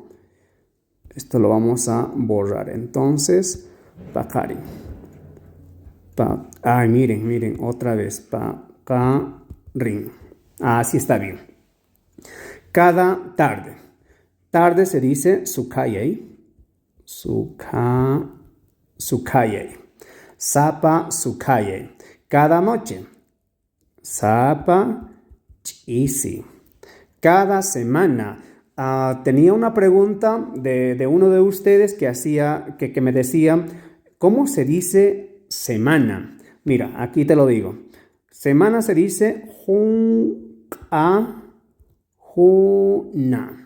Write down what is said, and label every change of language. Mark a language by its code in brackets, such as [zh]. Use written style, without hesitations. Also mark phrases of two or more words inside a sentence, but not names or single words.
[es] Esto lo vamos a borrar. Entonces, pakarin. Ay, miren, otra vez. Pakarin. Así está bien. Cada tarde. Tarde se dice sukayay. [qu] Sukayay. Sapa sukayay. [es] Cada noche. [qu] Sapa chisi. [es] Cada semana. Tenía una pregunta de uno de ustedes que me decía, ¿cómo se dice semana? Mira, aquí te lo digo. Semana se dice juna.